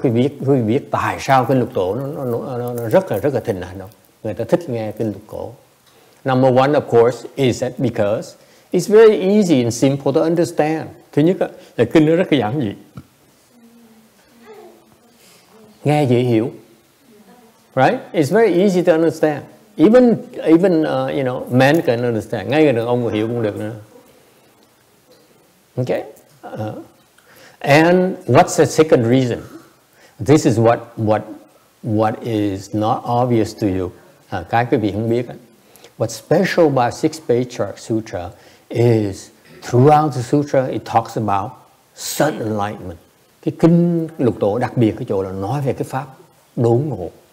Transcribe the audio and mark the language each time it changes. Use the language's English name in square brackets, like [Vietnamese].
[Vietnamese] Quý vị biết tại sao kinh lục tổ nó rất là thịnh hành không? Người ta thích nghe kinh lục tổ. [English] Number one, of course, is that because it's very easy and simple to understand. [Vietnamese] Thứ nhất là kinh nó rất là giản dị, nghe dễ hiểu. [English] Right? It's very easy to understand. Even you know, men can understand. [Vietnamese] Ngay cả đàn ông hiểu cũng được nữa. [English] Okay? And what's the second reason? This is what is not obvious to you. [Vietnamese] Cái quý vị không biết. [English] What's special about Sixth Patriarch Sutra is throughout the sutra it talks about sudden enlightenment. [Vietnamese] Cái kinh lục tổ đặc biệt cái chỗ là nói về cái pháp đốn ngộ.